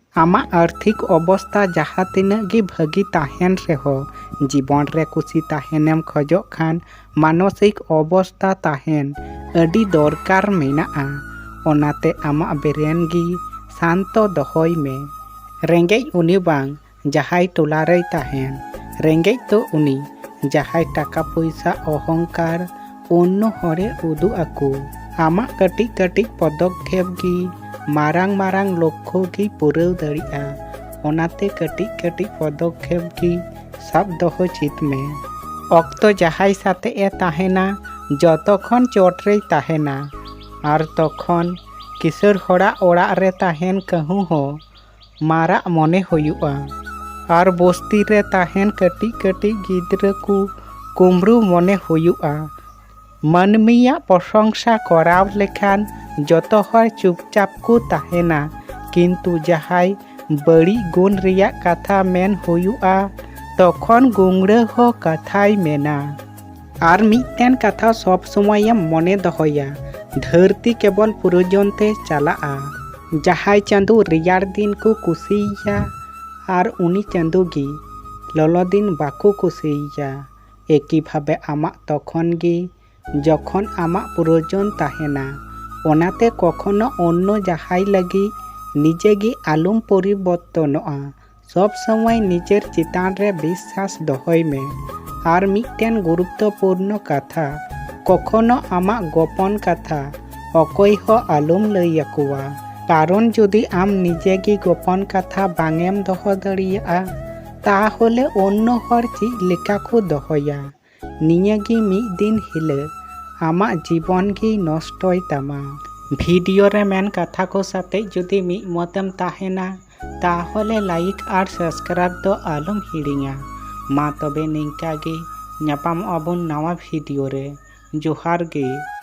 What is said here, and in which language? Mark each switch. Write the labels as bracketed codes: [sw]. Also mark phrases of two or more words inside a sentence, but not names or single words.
[sat] आमा आर्थिक अवस्था जहाँ तीना गी भागी ताहेन रेहो जीवन रे कुशी ताहेनेम खजो खान मानसिक अवस्था ताहेन अडी दरकार मेनाआ। ओनाते आमा बेरेन गी शांतो दहोय में। रेंगेज उनी बांग जहाई टोलारे ताहेन, रेंगेज तो उनी जहाई टाका पैसा अहंकार अन्य हरे उदु आकु। आमा कटिक कटिक पदक्षेप गी मारांग मारांग लक्ष्य गी पुराव दाड़िया। ओनाते कटिक कटिक पदक्षेप गी साब दहो चित में। अक्तो जहाई साथे ए ताहेना जतखन चोटरे ताहेना आर तखन किसर हड़ा ओड़ा रे ताहेन कहूँ हो मारा मने होयुआ। आर बस्ती रे ताहेन कटिक कटिक गिद्रा को कुमरू मने होयुआ। मानमिया प्रशंसा कराव लेखान जतो हर चुपचाप को ताहेना किंतु जहाई बड़ी गुण रिया कथा मेन होयुआ तखन गुंगड़ा हो कथाई मेना। आर मिटेन कथा सब समय मने दहोया धरती केवल पुरजनते चलाआ। जहाई चांदू रियार दिन को कुसिया आर उनी चांदू गी ललो दिन बाको कुसिया। एकी भावे आमा तखन गी जखन आमा पुरजन ताहेना। ओनाते कखनो अन्य जहाई लगी निजे गी आलुम परिवर्तनोआ। सब समय निजेर चितान रे विश्वास दहोय में। आर मिटेन गुरुत्वपूर्ण कथा कखनो आमा गोपन कथा अकय हो आलुम लैयाकुआ। कारण जदि आम निजे गी गोपन कथा बांगेम दहो दाड़िया ताहले अन्य हर चीज लेका को दहोया। निया गी मिद दिन हिले आमा जीवन गी नष्टय तामा। भिडियो रे मेन कथा को साथे जदि मिद मतम ताहेना ताहले लाइक आर सब्सक्राइब दो आलम हिड़िंगा। मा तबे निंका गे ᱧᱟᱯᱟᱢᱚᱜ ᱟᱵᱚᱱ ᱱᱟᱣᱟ ᱵᱷᱤᱰᱤᱭᱳ ᱨᱮ। ᱡᱚᱦᱟᱨ ᱜᱮ।